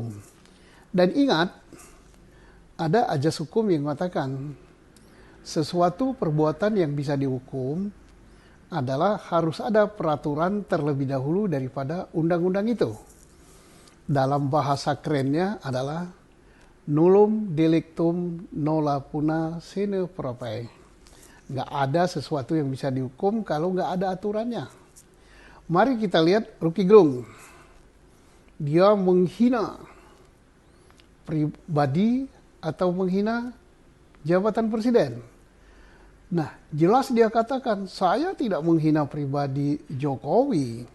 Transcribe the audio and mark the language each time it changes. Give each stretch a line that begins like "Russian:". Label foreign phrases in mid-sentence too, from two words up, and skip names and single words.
Indonesian: Dan ingat, ada ajas hukum yang mengatakan sesuatu perbuatan yang bisa dihukum adalah harus ada peraturan terlebih dahulu daripada undang-undang itu. Dalam bahasa kerennya adalah
Latin: nullum delictum nola puna sine prope.
Indonesian: Nggak ada sesuatu yang bisa dihukum kalau nggak ada aturannya. Mari kita lihat Rocky Gerung. Dia menghina pribadi atau menghina jabatan presiden. Nah, jelas dia katakan, saya tidak menghina pribadi Jokowi.